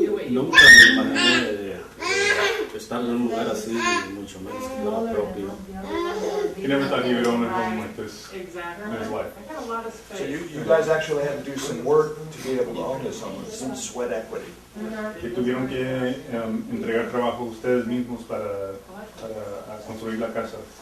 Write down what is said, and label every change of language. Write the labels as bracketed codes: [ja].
[es] Nunca me imaginé de estar en un lugar así, mucho menos que fuera propio. [en] He never thought he would own a home like this in his life. So you guys actually had to do some work to be able to own this home, with some sweat equity. [es] Que tuvieron que entregar trabajo ustedes mismos para construir la casa.